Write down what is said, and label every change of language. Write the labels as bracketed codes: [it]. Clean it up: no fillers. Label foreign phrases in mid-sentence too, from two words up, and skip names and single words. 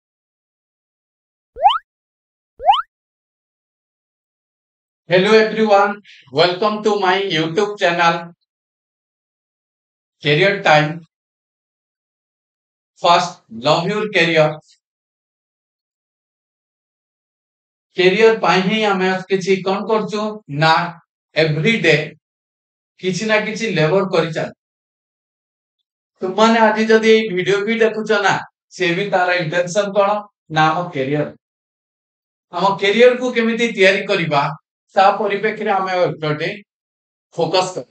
[en] Hello everyone, welcome to my YouTube channel Career Time. First, love your career. [or] Career ପାଇଁ ହିଁ ଆମେ କିଛି କଣ କରୁଛୁ ନା [en] every day [or] କିଛି ନା କିଛି ଲେବର କରି ଚାଲ। ତୁମାନେ ଆଜି ଯଦି ଏଇ ଭିଡିଓ ବି ଦେଖୁଛ ନା ସେ ବି ତାର ଇଣ୍ଟେନସନ କଣ ନା ଆମ କ୍ୟାରିୟର କୁ କେମିତି ତିଆରି କରିବା ତା ପରିପ୍ରେକ୍ଷୀରେ ଆମେ ଏପଟେ ଫୋକସ କର।